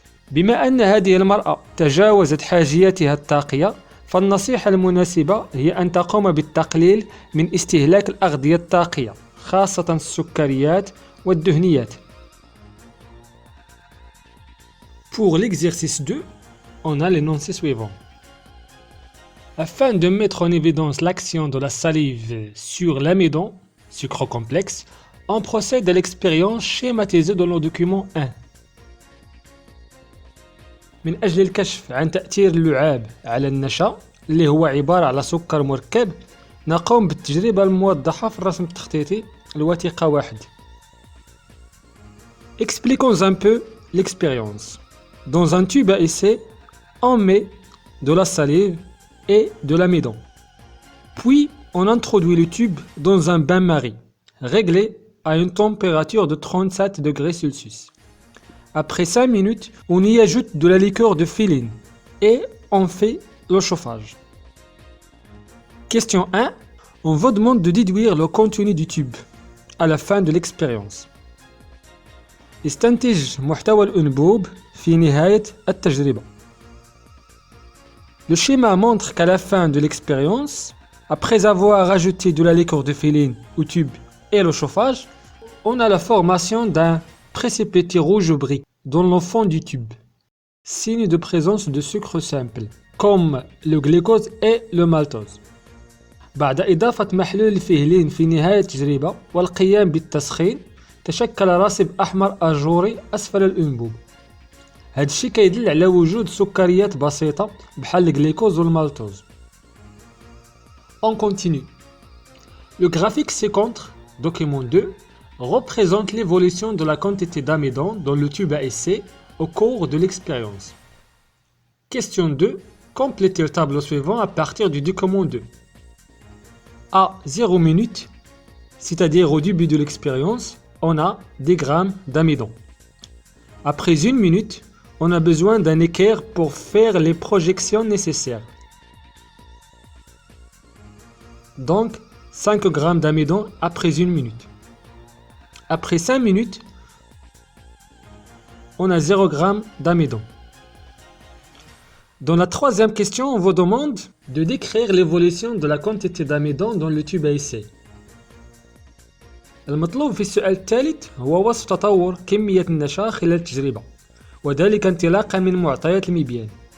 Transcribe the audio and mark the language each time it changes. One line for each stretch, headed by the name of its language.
Arabic: بما أن هذه المرأة تجاوزت حاجياتها الطاقية، فالنصيحة المناسبة هي أن تقوم بالتقليل من استهلاك الأغذية الطاقية، خاصة السكريات والدهنيات.
French: Pour l'exercice 2, on a l'énoncé suivant. Afin de mettre en évidence l'action de la salive sur l'amidon, sucre complexe, on procède à l'expérience schématisée dans le document 1.
Arabic: من أجل الكشف عن تأثير اللعاب على النشا اللي هو عبارة على سكر مركب، نقوم بالتجربة الموضحة في الرسم التخطيطي الوثيقة 1.
French: Expliquons un peu l'expérience. Dans un tube à essai, on met de la salive et de l'amidon. Puis, on introduit le tube dans un bain-marie, réglé à une température de 37 degrés Celsius. Après 5 minutes, on y ajoute de la liqueur de féline et on fait le chauffage. Question 1. On vous demande de déduire le contenu du tube à la fin de l'expérience.
Arabic: استنتج محتوى الأنبوب في نهاية التجربة.
French: Le schéma montre qu'à la fin de l'expérience, après avoir ajouté de la liqueur de féline au tube et le chauffage, on a la formation d'un précipité rouge-bris dans le fond du tube, signe de présence de sucre simple, comme le glucose et le maltose.
Arabic: بعد إضافة محلول الفيهلين في نهاية التجربة والقيام بالتسخين، تشكل راسب أحمر أجوري أسفل الأنبوب. هذا الشيء كيدل على وجود سكريات بسيطة بحال الجليكوز والمالتوز.
French: On continue. Le graphique ci-contre, document 2, représente l'évolution de la quantité d'amidon dans le tube à essai au cours de l'expérience. Question 2. Complétez le tableau suivant à partir du document 2. À 0 minutes, c'est-à-dire au début de l'expérience, on a des grammes d'amidon. Après 1 minute, on a besoin d'un équerre pour faire les projections nécessaires. Donc, 5 grammes d'amidon après 1 minute. Après 5 minutes, on a 0 g d'amidon. Dans la troisième question, on vous demande de décrire l'évolution de la quantité d'amidon dans le tube à essai.
Arabic: المطلوب في السؤال الثالث هو وصف تطور كمية النشا خلال التجربة، وذلك انطلاقا من معطيات المبيان.